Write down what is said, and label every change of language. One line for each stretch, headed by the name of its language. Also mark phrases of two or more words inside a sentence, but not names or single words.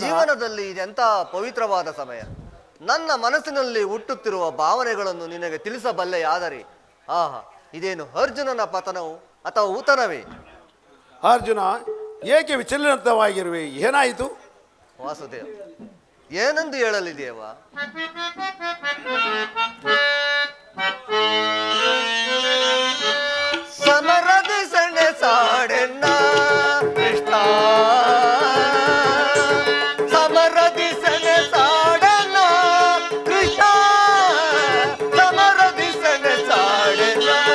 Kannada: ಜೀವನದಲ್ಲಿ ಇದೆಂಥ ಪವಿತ್ರವಾದ ಸಮಯ. ನನ್ನ ಮನಸ್ಸಿನಲ್ಲಿ ಹುಟ್ಟುತ್ತಿರುವ ಭಾವನೆಗಳನ್ನು ನಿನಗೆ ತಿಳಿಸಬಲ್ಲೆಯಾದರೆ, ಆಹಾ, ಇದೇನು ಅರ್ಜುನನ ಪತನವು ಅಥವಾ ಊತನವೇ? ಅರ್ಜುನ, ಏಕೆ ವಿಚಲಿತವಾಗಿರುವೆ? ಏನಾಯಿತು? ವಾಸುದೇವ, ಏನೆಂದು ಹೇಳಲಿದೆಯವ? ಸಮರದಿ ಸಣೆ ಸಾಡೆನ್ನ ಕೃಷ್ಣ, ಸಮರದಿ ಸಣೆ ಸಾಡೆನ್ನ ಕೃಷ್ಣ, ಸಮರದಿ ಸಣೆ ಸಾಡೆನ್ನ.